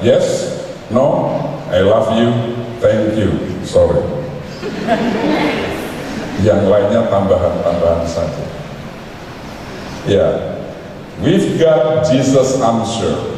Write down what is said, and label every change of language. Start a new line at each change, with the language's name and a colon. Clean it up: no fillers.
English: Yes, no, I love you, thank you, sorry.
Indonesian: Yang lainnya tambahan-tambahan saja. Ya, We've Got Jesus Answer.